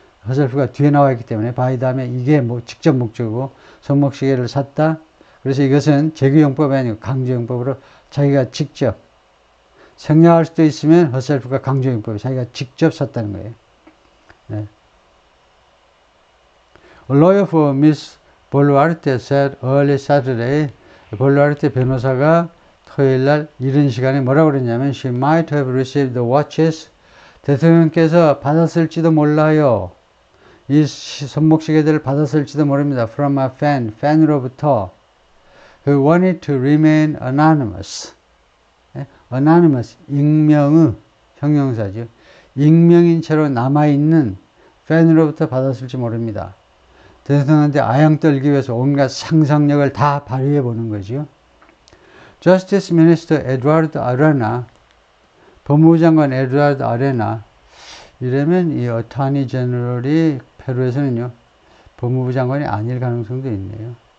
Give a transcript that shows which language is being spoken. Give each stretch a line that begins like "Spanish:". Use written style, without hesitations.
Korean: herself가 뒤에 나와 있기 때문에 buy 다음에 이게 직접 목적이고 손목시계를 샀다. 그래서 이것은 재규용법이 아니고 강조용법으로 자기가 직접 생략할 수도 있으면 herself가 강조용법이 자기가 직접 샀다는 거예요. 네.
English: A lawyer for Miss Boluarte said early Saturday,
Korean: 볼루아르테 변호사가 토요일 날 이른 시간에 뭐라고 그랬냐면
English: she might have received the watches.
Korean: 대통령께서 받았을지도 몰라요. 이 손목시계들을 받았을지도 모릅니다.
English: From a fan,
Korean: 팬으로부터
English: who wanted to remain anonymous.
Korean: anonymous, 익명의 형용사죠. 익명인 채로 남아있는 팬으로부터 받았을지 모릅니다. 대통령한테 아양 떨기 위해서 온갖 상상력을 다 발휘해 보는 거죠. Justice Minister Eduardo Arena, 법무부 장관 에드와르드 아레나, 이러면 이 어타니 제너럴이 페루에서는요, 법무부 장관이 아닐 가능성도 있네요.